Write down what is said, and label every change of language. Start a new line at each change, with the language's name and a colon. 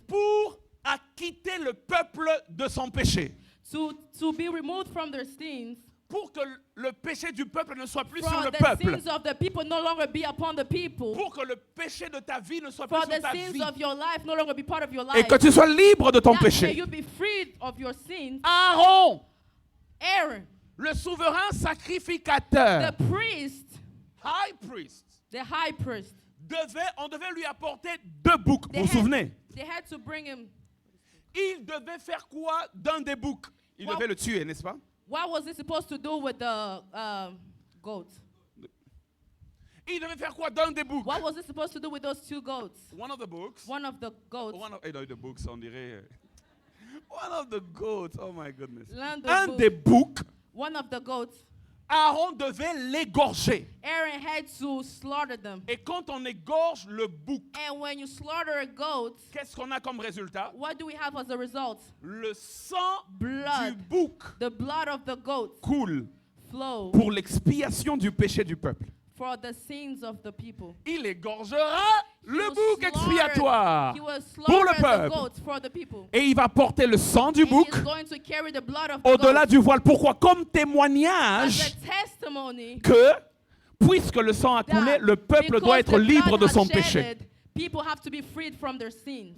French: pour acquitter le peuple de son péché,
English: to be removed from their sins,
French: pour que le péché du peuple ne soit plus sur
English: For
French: le
English: the
French: peuple.
English: sins of the people no longer be upon the people.
French: Pour que le péché de ta vie ne soit plus
English: For
French: sur
English: the
French: ta
English: sins
French: vie.
English: of your life no longer be part of your
French: Et
English: life.
French: que tu sois libre de ton
English: That may
French: péché.
English: you be freed of your sins.
French: Aaron,
English: Aaron,
French: le souverain sacrificateur,
English: the priest, high priest, the high priest,
French: on devait lui apporter 2 boucs. Vous vous souvenez?
English: they had to bring him.
French: Il devait faire quoi d'un des boucs? Il
English: What-
French: devait le tuer, n'est-ce pas?
English: What was he supposed to do with the goat?
French: Il devait faire quoi d'un des boucs?
English: What was he supposed to do with those 2 goats? One of the books. One of the goats. The books,
French: on dirait.
English: One of the goats, oh my goodness.
French: L'un des Un boucs. des boucs,
English: One of the goats.
French: Aaron devait l'égorger.
English: Aaron had to slaughter them.
French: Et quand on égorge le bouc,
English: And when you slaughter a goat,
French: qu'est-ce qu'on a comme résultat?
English: what do we have as a result?
French: Le sang du
English: Blood.
French: bouc
English: The blood of the goat
French: coule
English: flow
French: pour l'expiation du péché du peuple.
English: for the sins of the people.
French: Il égorgera
English: He
French: le
English: will
French: bouc
English: slaughter-
French: expiatoire
English: He will
French: pour le
English: slaughter the
French: peuple.
English: goats for the people.
French: Et il va porter le sang du
English: And
French: bouc
English: he is going to carry the blood of the
French: au-delà
English: goat
French: du voile. Pourquoi? Comme
English: as
French: témoignage
English: a testimony
French: que, puisque le sang a coulé,
English: that
French: le peuple
English: because
French: doit être
English: the
French: libre
English: blood
French: de
English: has
French: son
English: shedded,
French: péché.
English: people have to be freed from their sins.